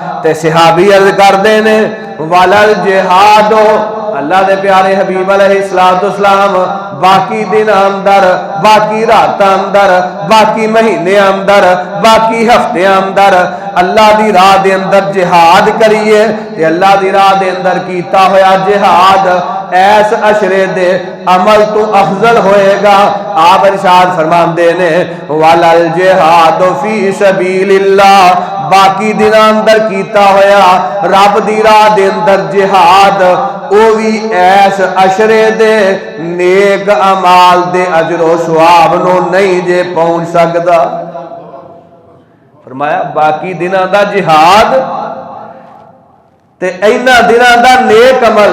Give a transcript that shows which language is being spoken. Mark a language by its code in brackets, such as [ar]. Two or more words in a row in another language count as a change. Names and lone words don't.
[pa] تے صحابی عرض کردے نے [ar] والل جہاد [pa] اللہ دے پیارے حبیب علیہ السلام باقی دن اندر باقی رات اندر باقی مہینے اندر باقی ہفتے اندر اللہ دی راہ دے اندر جہاد کریے تے اللہ دی راہ دے اندر کیتا ہویا جہاد ایس عشرے دے عمل تو افضل ہوئے گا. آپ ارشاد فرماندے نے [ar] والل جہاد فی سبیل اللہ [pa] باقی دن اندر کیتا ہویا رب دی راہ دے اندر جہاد او بھی ایس عشرے دے نیک اعمال دے اجر و ثواب نو نہیں جے پہنچ سکدا. فرمایا باقی دنوں دا جہاد تے اینا دنوں دا نیک عمل.